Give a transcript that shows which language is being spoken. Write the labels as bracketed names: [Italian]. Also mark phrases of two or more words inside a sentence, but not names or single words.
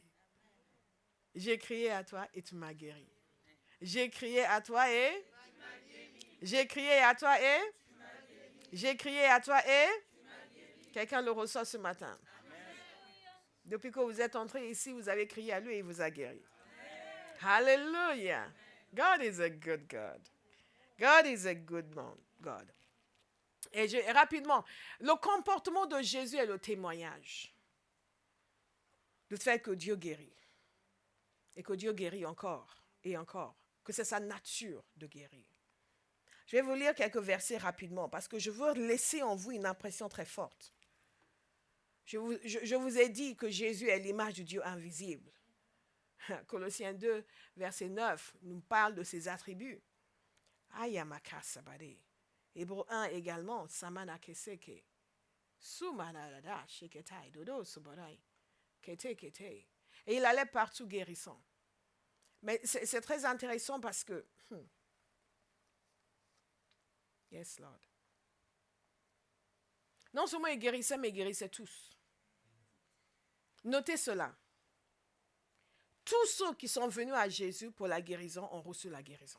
[French] J'ai crié à toi et tu m'as guéri. J'ai crié à toi et j'ai crié à toi et j'ai crié à toi et quelqu'un le reçoit ce matin. Depuis que vous êtes entré ici, vous avez crié à lui et il vous a guéri. [English] Hallelujah. God is a good God. God is a good God. [French] Et rapidement, le comportement de Jésus est le témoignage du fait que Dieu guérit. Et que Dieu guérit encore et encore. Que c'est sa nature de guérir. Je vais vous lire quelques versets rapidement parce que je veux laisser en vous une impression très forte. Je vous ai dit que Jésus est l'image du Dieu invisible. Colossiens 2, verset 9, nous parle de ses attributs. Ayamaka sabade. Hébreu 1 également, samana keseke. Sumanada sheketai dodo subarai. Kete kete. Et il allait partout guérissant. Mais c'est très intéressant parce que... [English] Yes, Lord. [French] Non seulement il guérissait, mais il guérissait tous. Notez cela. Tous ceux qui sont venus à Jésus pour la guérison ont reçu la guérison.